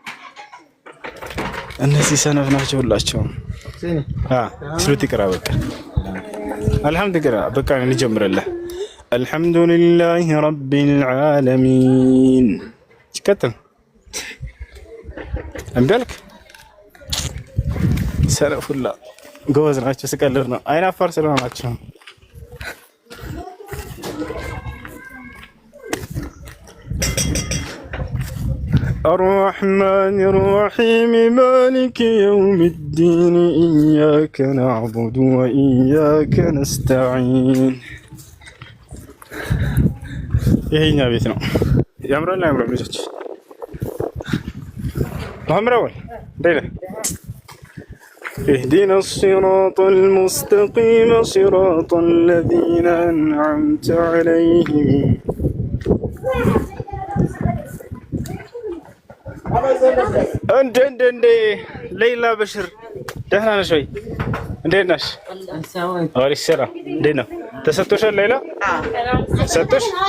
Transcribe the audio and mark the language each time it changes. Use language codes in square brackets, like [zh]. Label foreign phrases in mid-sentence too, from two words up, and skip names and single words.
[am] እነዚህ ሰነፍ ናቸው ሁላቸውም። ስሉት ይቅራ በቃ አልሐምዱሊላህ በቃ እንጀምራለን። [ar] الحمد لله رب العالمين። [am] ቀጥል። እምቢ አልክ? ሰነፍ ሁላ ጎበዝ ናቸው። ስቀልድ ነው። አይን አፋር ስለሆናቸው [ar] الرحمن الرحيم مالك يوم الدين إياك نعبد وإياك نستعين. [am] ይሄኛ ቤት ነው። ያምራል ያምራል። ልጆች [ar] محمد أول دينا اهدنا الصراط المستقيم صراط الذين أنعمت عليهم [am] እንደ ሌላ በሽር ደህና ነሽ ወይ? እንዴት ነሽ? አሪፍ ስራ። እንዴት ነው? ተሰጥቶሻል? ሌላ ሰጥቶሽ?